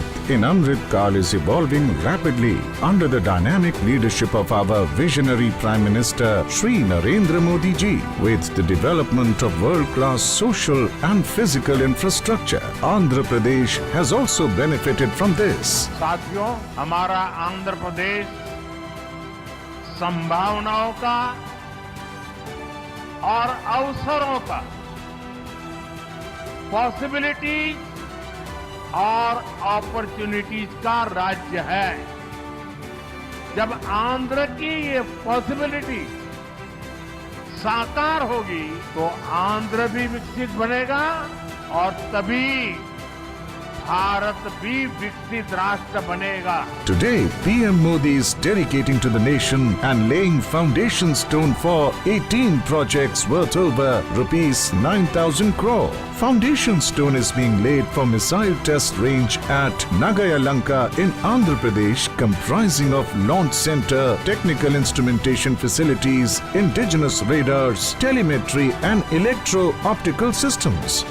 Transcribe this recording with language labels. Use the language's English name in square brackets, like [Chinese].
[English] in Amrit Kal is evolving rapidly under the dynamic leadership of our visionary Prime Minister Shri Narendra Modi ji. With the development of world-class social and physical infrastructure, Andhra Pradesh has also benefited from this. [Hindi] साथियों, हमारा आंध्र प्रदेश संभावनाओं का और अवसरों का, [English] possibilities और opportunities [Hindi] का राज्य है। जब आंध्र की ये पॉसिबिलिटी साकार होगी तो आंध्र भी विकसित बनेगा और तभी भारत भी विकसित राष्ट्र बनेगा। [English] Today, PM Modi is dedicating to the nation and laying foundation stone for 18 projects worth over rupees 9,000 crore. Foundation stone is being laid for missile test range at Nagayalanka in Andhra Pradesh, comprising of launch center, technical instrumentation facilities, indigenous radars, telemetry and electro-optical systems.